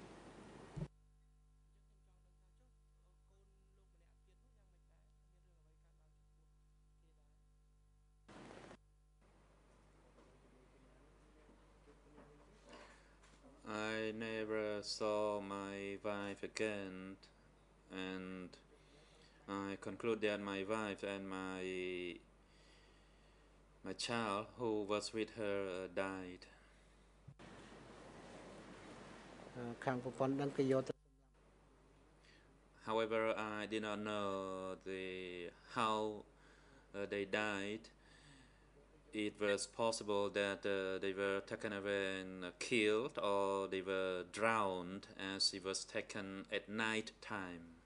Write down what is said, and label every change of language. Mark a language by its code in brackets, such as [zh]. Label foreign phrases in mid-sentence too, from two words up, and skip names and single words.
[en] I never saw my wife again, and I conclude that my wife and my child who was with her died. [km] ខាងប្រព័ន្ធដឹងគេយកទៅ [en] However, However, I did not know how they died. It was possible that they were taken away and killed, or they were drowned as it was taken at night time.